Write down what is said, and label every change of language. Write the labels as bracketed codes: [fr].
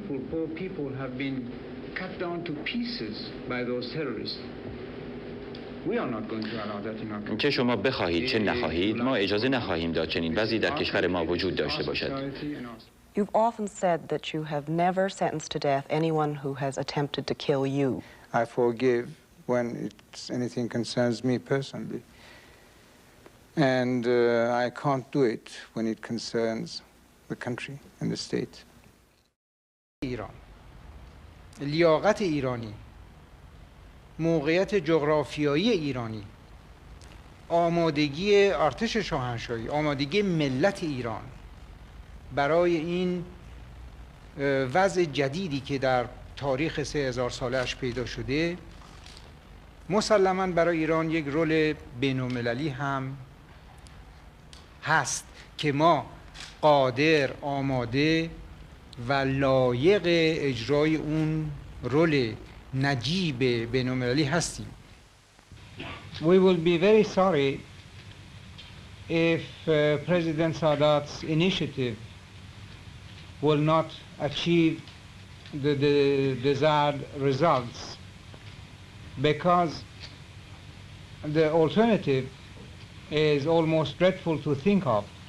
[en] Poor people have been cut down to pieces by those terrorists. We are not going to allow that in our country. [fa] چه شما بخواهید چه نخواهید ما اجازه نخواهیم داد چنین وضعی در کشور ما وجود داشته باشد. [en] You've often said that you have never sentenced to death anyone who has attempted to kill you. I forgive when anything concerns me personally. And I can't do it when it concerns the country and the state. [fa] ایران، لیاقت ایرانی، موقعیت جغرافیایی ایرانی، آمادگی ارتش شاهنشاهی، آمادگی ملت ایران برای این وضع جدیدی که در تاریخ 3000 ساله‌اش پیدا شده، مسلماً برای ایران یک رول بین‌المللی هم هست که ما قادر، آماده و لایق اجرای اون رول نجیب بین‌المللی هستیم. [en] We will be very sorry if President Sadat's initiative will not achieve the desired results, because the alternative is almost dreadful to think of.